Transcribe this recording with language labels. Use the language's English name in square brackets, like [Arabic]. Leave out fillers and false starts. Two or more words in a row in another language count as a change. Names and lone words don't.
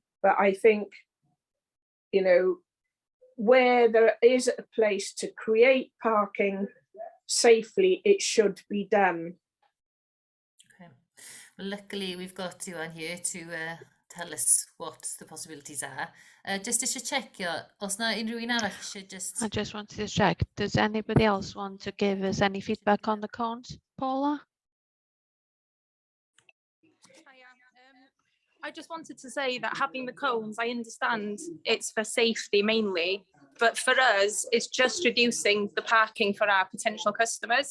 [English] But I think, you know, where there is a place to create parking safely, it should be done. Okay. Well, luckily we've got you on here to tell us what the possibilities are. Just to check, [Welsh] os na unrhyw un arall [English] should just... I just wanted to check, does anybody else want to give us any feedback on the cones? Paula? I just wanted to say that having the cones, I understand it's for safety mainly, but for us, it's just reducing the parking for our potential customers.